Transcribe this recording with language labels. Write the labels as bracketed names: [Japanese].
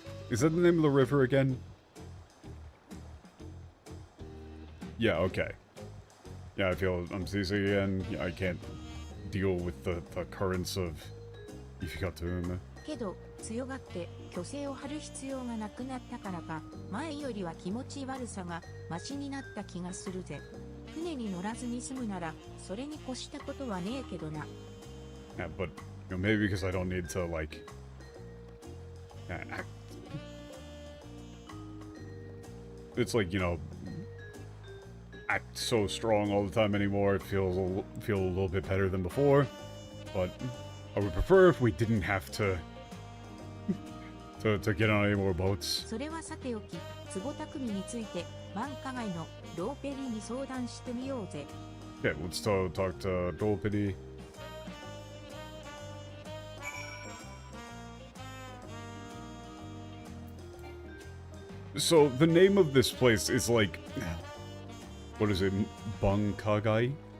[English] Is that the name of the river again? Yeah, okay. Yeah, I feel I'm seasick again. Yeah, I can't deal with the currents of Ifikatum. [Japanese] けど強がって虚勢を張る必要がなくなったからか前よりは気持ち悪さがマシになった気がするぜ。船に乗らずに済むならそれに越したことはねえけどな。 [English] Yeah, but maybe because I don't need to like act. It's like act so strong all the time anymore. It feel a little bit better than before, but I would prefer if we didn't have to get on any more boats. [Japanese] それはさておき、坪匠について繁華街のローペリーに相談してみようぜ。 [English] Okay, let's talk to Dolpity. So the name of this place is like, what is it, Bangkagai?